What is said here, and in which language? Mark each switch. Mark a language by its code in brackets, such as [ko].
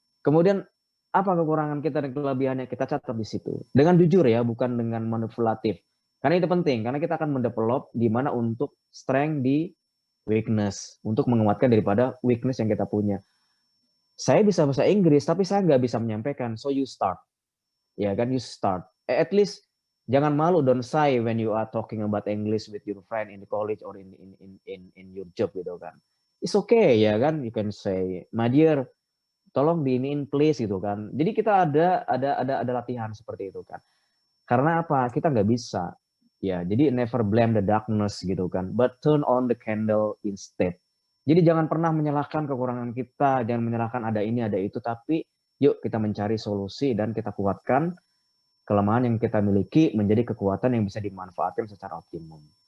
[id] Kemudian apa kekurangan kita dan kelebihannya, kita catat di situ. Dengan jujur ya, bukan dengan manipulatif. Karena itu penting, karena kita akan mendevelop di mana untuk strength di weakness, untuk menguatkan daripada weakness yang kita punya. Saya bisa bahasa Inggris, tapi saya nggak bisa menyampaikan, [en] so you start. [id] Ya kan, [en] you start. At least [id] jangan malu, [en] don't shy when you are talking about English with your friend in the college or in your job [id] gitu kan. [en] It's okay [id] ya kan, [en] you can say, my dear, [id] tolong diinin [en] please [id] gitu kan. Jadi kita ada latihan seperti itu kan. Karena apa? Kita nggak bisa. Ya, jadi [en] never blame the darkness [id] gitu kan, [en] but turn on the candle instead. [id] Jadi jangan pernah menyalahkan kekurangan kita, jangan menyalahkan ada ini, ada itu, tapi yuk kita mencari solusi dan kita kuatkan kelemahan yang kita miliki menjadi kekuatan yang bisa dimanfaatkan secara optimum.